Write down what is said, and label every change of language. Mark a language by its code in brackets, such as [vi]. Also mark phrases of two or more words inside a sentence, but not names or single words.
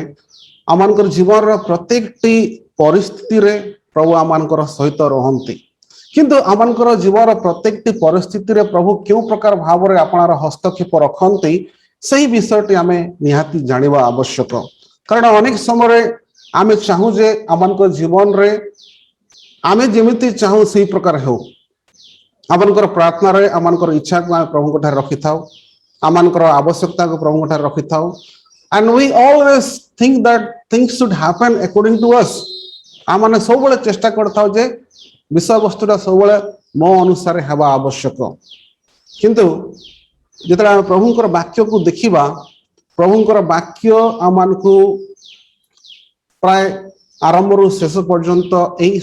[or] ଆମମାନଙ୍କର ଜୀବନର ପ୍ରତ୍ୟେକଟି ପରିସ୍ଥିତିରେ ପ୍ରଭୁ ଆମମାନଙ୍କର ସହିତ ରହନ୍ତି, କିନ୍ତୁ ଆମମାନଙ୍କର ଜୀବନର ପ୍ରତ୍ୟେକଟି ପରିସ୍ଥିତିରେ ପ୍ରଭୁ କେଉଁ ପ୍ରକାର ଭାବରେ ଆପଣଙ୍କର ହସ୍ତକ୍ଷେପ ରଖନ୍ତି ସେହି ବିଷୟଟି ଆମେ ନିହାତି ଜାଣିବା ଆବଶ୍ୟକ। କାରଣ ଅନେକ ସମୟରେ ଆମେ ଚାହୁଁ ଯେ ଆମମାନଙ୍କ ଜୀବନରେ ଆମେ ଯେମିତି ଚାହୁଁ ସେହି ପ୍ରକାର ହେଉ। ଆମମାନଙ୍କର ପ୍ରାର୍ଥନାରେ ଆମମାନଙ୍କର ଇଚ୍ଛାକୁ ଆମେ ପ୍ରଭୁଙ୍କ ଠାରେ ରଖିଥାଉ, ଆମମାନଙ୍କର ଆବଶ୍ୟକତାକୁ ପ୍ରଭୁଙ୍କ ଠାରେ ରଖିଥାଉ, [en] and we always think that things should happen according to us. [or] ଆମମାନେ ସବୁବେଳେ ଚେଷ୍ଟା କରିଥାଉ ଯେ ବିଷୟବସ୍ତୁଟା ସବୁବେଳେ ମୋ ଅନୁସାରେ ହେବା ଆବଶ୍ୟକ। କିନ୍ତୁ ଯେତେବେଳେ ଆମେ ପ୍ରଭୁଙ୍କର ବାକ୍ୟକୁ ଦେଖିବା, ପ୍ରଭୁଙ୍କର ବାକ୍ୟ ଆମମାନଙ୍କୁ ପ୍ରାୟ ଆରମ୍ଭରୁ ଶେଷ ପର୍ଯ୍ୟନ୍ତ ଏହି